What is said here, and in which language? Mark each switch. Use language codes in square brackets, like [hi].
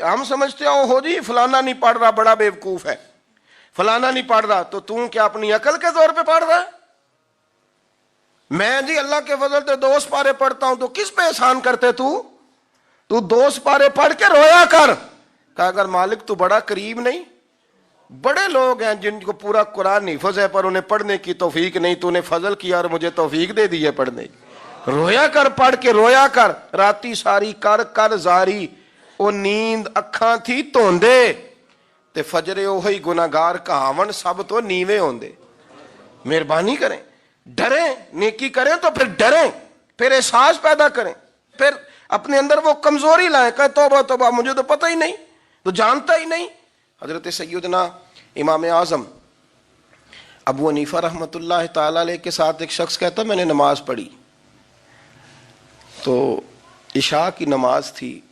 [ur] ہم سمجھتے ہو جی فلانا نہیں پڑھ رہا بڑا بیوقوف ہے، فلانا نہیں پڑھ رہا، تو تم کیا اپنی عقل کے زور پہ پڑھ رہا ہے؟ میں جی اللہ کے فضل سے 2 سپارے پڑھتا ہوں، تو کس پہ احسان کرتے تو 2 سپارے پڑھ کے رویا کر. کہ اگر مالک تو بڑا قریب نہیں؟ بڑے لوگ ہیں جن کو پورا قرآن حفظ ہے پر انہیں پڑھنے کی توفیق نہیں، تو انہیں فضل کیا اور مجھے توفیق دے دی ہے پڑھنے کی. رویا کر، پڑھ کے رویا کر. [pa] راتی ساری کر کر زاری، او نیند اکھاں تھی توندے، تے فجرے اوہی گناہگار کہاون سب تو نیوے ہوندے. [ur] مہربانی کریں، ڈریں، نیکی کریں تو پھر ڈریں، پھر احساس پیدا کریں، پھر اپنے اندر وہ کمزوری لائیں کہ توبہ توبہ مجھے تو پتہ ہی نہیں، تو جانتا ہی نہیں. حضرت سیدنا امام اعظم ابو حنیفہ رحمۃ اللہ تعالی علیہ کے ساتھ ایک شخص کہتا میں نے نماز پڑھی، تو عشاء کی نماز تھی.